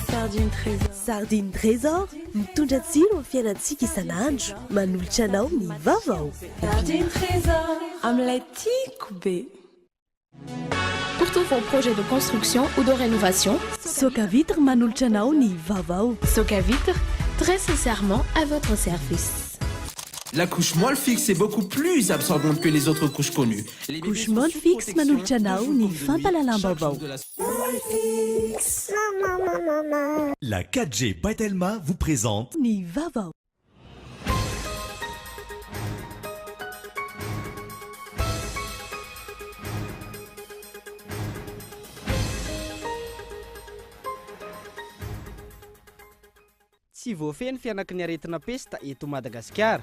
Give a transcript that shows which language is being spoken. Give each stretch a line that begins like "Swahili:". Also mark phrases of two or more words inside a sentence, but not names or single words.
Malagasy: Sardine Trésor mitondra tsiro amin'ny fiainantsika isan'andro manolotra anao ny vaovao. Sardine Trésor amin'ilay tiako be.
French: Pour tous vos projets de construction ou de rénovation,
Malagasy: Soka Vitre manolotra anao ny vaovao.
French: Soka Vitre, très sincèrement à votre service. La couche molle fixe est beaucoup plus absorbante que les autres couches connues.
Malagasy: Couche molle fixe manolotra anao ny fampalalam-baovao.
French: La 4G Batelma vous présente
Malagasy: Ny vaovao. Tsy voafeny fianakiny aretina pesta eto Madagasikara.